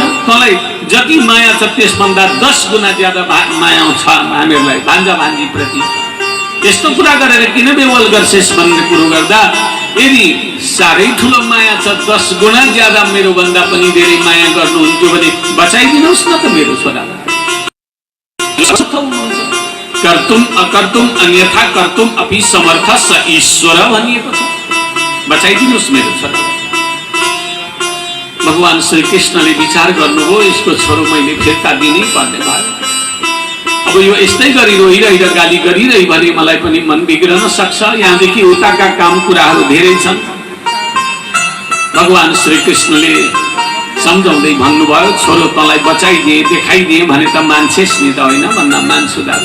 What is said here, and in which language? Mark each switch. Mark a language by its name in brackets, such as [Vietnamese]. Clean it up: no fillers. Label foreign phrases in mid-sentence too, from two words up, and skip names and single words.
[Nepali] तँलाई जति माया छ त्यसभन्दा 10 गुणा ज्यादा माया छ हामीहरूलाई भान्जा भान्जी प्रति। यस्तो कुरा गरेर किन बेवल गर्छेस् भन्ने कुरो गर्दा, यदि साह्रै ठुलो माया छ, 10 गुणा ज्यादा मेरो भन्दा पनि धेरै माया गर्नुहुन्थ्यो भने बचाइदिनुहोस् न त मेरो छोरालाई। [Sanskrit] कर्तुम अकर्तुम अन्यथा कर्तुम अपि समर्थ स ईश्वर [Nepali] भनिएको छ। बचाइदिनुहोस् मेरो छोरा। भगवान श्री कृष्णले विचार गर्नुभयो, यसको छोरो मैले फिर्ता दिनै पर्ने भयो। अब यो यस्तै गरी रोइरही र गाली गरिरही भने मलाई पनि मन बिग्रन सक्छ। यहाँदेखि उताका काम कुराहरू धेरै छन्। भगवान श्री कृष्णले सम्झाउँदै भन्नुभयो, छोरो तँलाई बचाइदिए देखाइदिए भने त मान्छेस् नि त होइन भन्दा मान्छु दादा।